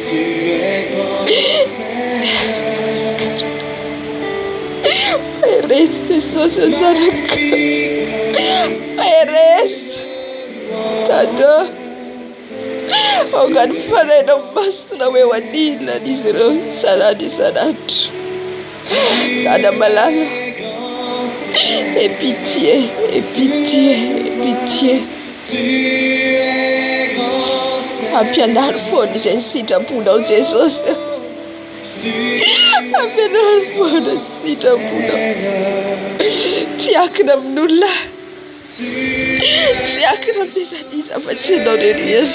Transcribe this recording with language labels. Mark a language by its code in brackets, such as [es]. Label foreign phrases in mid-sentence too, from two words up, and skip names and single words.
[mg] Eresy Jesosy zanaka, eresy Dada. Angany fanainao masina hoe ho anila izy ireo isan'andro isan'andro. Dada malala, [fr] aie pitié, aie pitié, aie pitié. [mg] Ampianary foana izay ny sitraponao Jesosy. Ampianary foana ny sitraponao. Tsy akina amin'olona, tsy akina amin'izaniza fa tsy ianao rery.